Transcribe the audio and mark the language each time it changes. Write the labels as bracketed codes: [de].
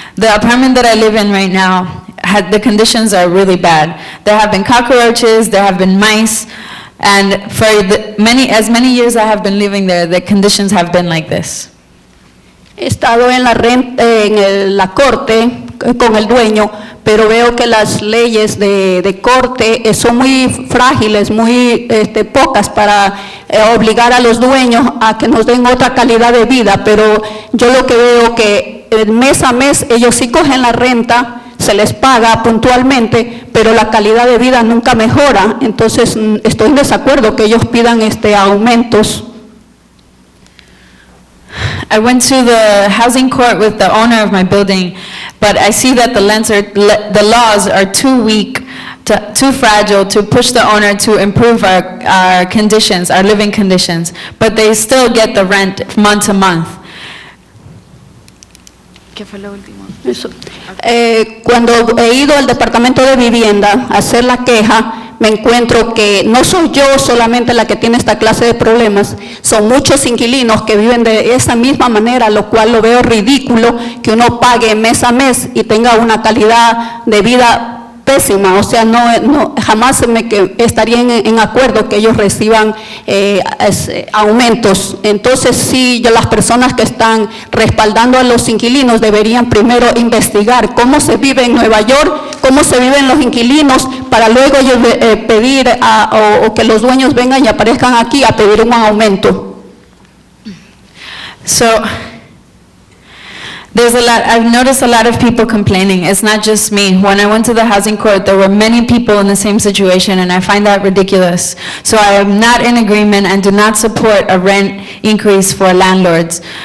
[en] The apartment that I live in right now, the conditions are really bad. There have been cockroaches, there have been mice, and for as many years I have been living there, the conditions have been like this. [es] He estado en la corte con el dueño, pero veo que las leyes de corte son muy frágiles, muy pocas para obligar a los dueños a que nos den otra calidad de vida, pero yo lo que veo que mes a mes ellos sí cogen la renta, se les paga puntualmente, pero la calidad de vida nunca mejora, entonces estoy en desacuerdo que ellos pidan aumentos. [en] I went to the housing court with the owner of my building, but I see that the laws are too weak, too fragile to push the owner to improve our conditions, our living conditions, but they still get the rent month to month. [es] ¿Qué fue lo último? Eso. Cuando he ido al departamento de vivienda a hacer la queja, me encuentro que no soy yo solamente la que tiene esta clase de problemas, son muchos inquilinos que viven de esa misma manera, lo cual lo veo ridículo que uno pague mes a mes y tenga una calidad de vida pésima, o sea, jamás estaría en acuerdo que ellos reciban aumentos. Entonces sí, las personas que están respaldando a los inquilinos deberían primero investigar cómo se vive en Nueva York, cómo se viven los inquilinos, para luego ellos pedir o que los dueños vengan y aparezcan aquí a pedir un aumento. [en] I've noticed a lot of people complaining. It's not just me. When I went to the housing court, there were many people in the same situation, and I find that ridiculous. So I am not in agreement and do not support a rent increase for landlords.